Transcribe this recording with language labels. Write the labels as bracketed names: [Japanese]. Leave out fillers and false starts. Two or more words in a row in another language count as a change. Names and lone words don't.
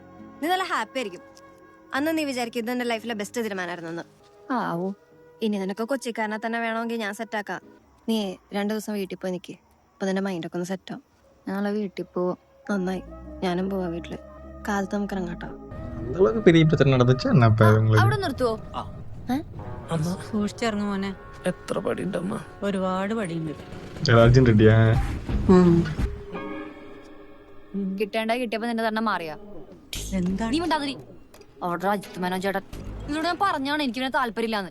[Malayalam] നീ നല്ല ഹാപ്പി ആയിരിക്കും. അന്ന് നീ വിചാരിക്കും ഇത് എന്റെ ലൈഫിലെ ബെസ്റ്റ് തീരുമാനമായിരുന്നു. ആവോ ഇനി നിനക്ക് കൊച്ചിക്കാരനെ തന്നെ വേണമെങ്കിൽ ഞാൻ സെറ്റാക്കാം. നീ 2 ദിവസം വീട്ടിൽ പോയി നിൽക്ക്. അപ്പൊ നിന്റെ മൈൻഡൊക്കെ ഒന്ന് സെറ്റാവും. നാളെ വീട്ടിൽ പോവാ. നന്നായി, ഞാനും പോവാ വീട്ടില്. കാലത്ത് നമുക്ക് ഇറങ്ങാട്ടോ. [Tamil] இந்த அளவுக்கு பெரிய பிரச்சனை நடந்துச்சு என்ன இப்ப உங்களுக்கு? [Malayalam] അവിടെ നിർത്തുവോ സൂക്ഷിച്ചിറങ്ങു മോനെ. എത്ര പടിയുണ്ട് അമ്മ? ഒരുപാട് പടിയുണ്ട്. അർജുൻ റെഡിയാ? കിട്ടേണ്ട കിട്ടിയപ്പോ നിന്റെ തന്നെ മാറിയാ എന്താ നീ ഉണ്ടാകും അവിടെ അജിത് മേനോൻ ചേട്ടൻ നിന്നോട് ഞാൻ പറഞ്ഞാണ് എനിക്ക് പിന്നെ താല്പര്യമില്ലാന്ന്.